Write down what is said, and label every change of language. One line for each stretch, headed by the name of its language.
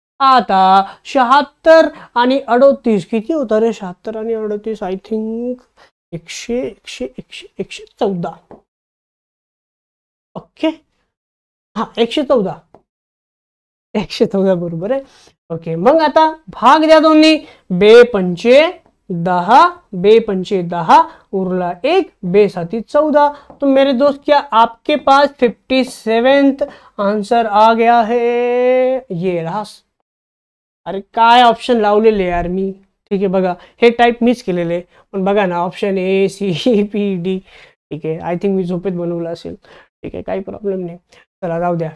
Marathi: आता 76 आणि 38 किती होतं रे, 76 आणि 38 आय थिंक 114, ओके हा 114 बरोबर आहे, ओके। मग आता भाग द्या दोन्ही, 2 पंचे 10, 2 पंचे 10, उरला 1, 2 साती 14।
Hindi: तो मेरे दोस्त क्या आपके पास 57th आंसर आ गया है, ये रहा।
Marathi: अरे काय ऑप्शन लावलेले यार मी, ठीक आहे बघा, हे टाईप मीच केलेले, पण बघा ना option A C P D, ठीक आहे, आय थिंक मी झोपेत बनवलं असेल, ठीक आहे काही प्रॉब्लेम नाही, चला जाऊ द्या।